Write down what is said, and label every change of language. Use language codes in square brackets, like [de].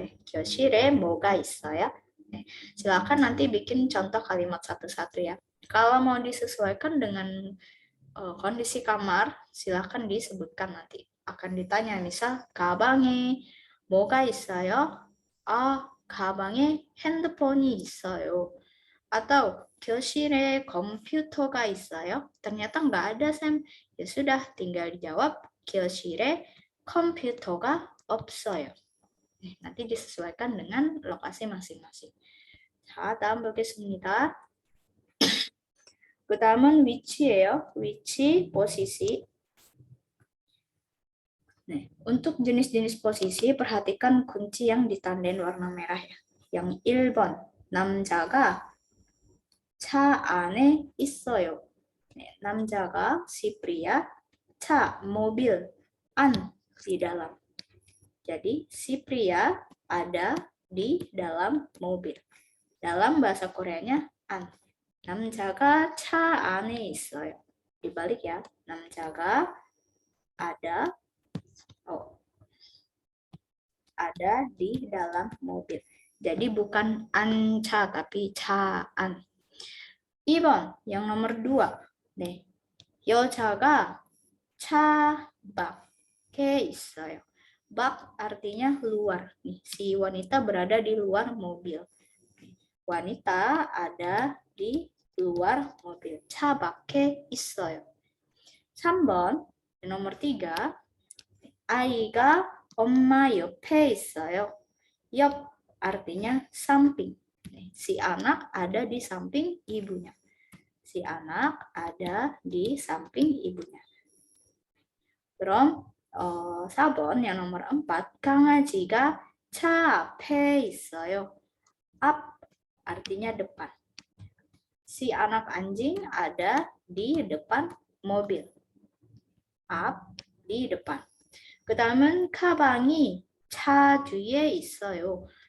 [ko] 교실에 뭐가 있어요? [id] Silakan nanti bikin contoh kalimat satu-satu ya. Kalau mau disesuaikan dengan kondisi kamar, silakan disebutkan nanti. Akan ditanya misal, [ko] 가방에 뭐가 있어요? 가방에 핸드폰이 있어요. Atau 교실에 컴퓨터가 있어요? [id] Ternyata nggak ada, Sam. Ya sudah, tinggal dijawab [ko] 교실에 컴퓨터가 없어요. [id] Nanti disesuaikan dengan lokasi masing-masing. [ko] 자, 다음 보겠습니다. 그 다음은 위치예요. 위치, posisi. [id] Untuk jenis-jenis posisi, perhatikan kunci yang ditandain warna merah ya. [ko] Yang 1번, 남자가 차 안에 있어요. [id] 남자가 si pria, 차 mobil, an di dalam. Jadi si pria ada di dalam mobil. Dalam bahasa Koreanya an. [ko] 남자가 차 안에 있어요. [id] Dibalik ya. 남자가 ada di dalam mobil. Jadi bukan anca tapi caan. [ko] 2번 [id] yang nomor 2. [ko] 네. 여자가 차 밖에 있어요. 밖 artinya luar. [id] Nih, si wanita berada di luar mobil. Wanita ada di luar mobil. [ko] 차 밖에 있어요. 3번, nomor 3. 아이가 엄마 옆에 있어요. [id] 옆 artinya samping. Si anak ada di samping ibunya. Si anak ada di samping ibunya. [ko] 그럼 4번 [id] yang nomor 4. [ko] 강아지가 차 앞에 있어요. [id] 앞 artinya depan. Si anak anjing ada di depan mobil. 앞 di depan. [ko] 그다음은 가방이 차 뒤에 있어요.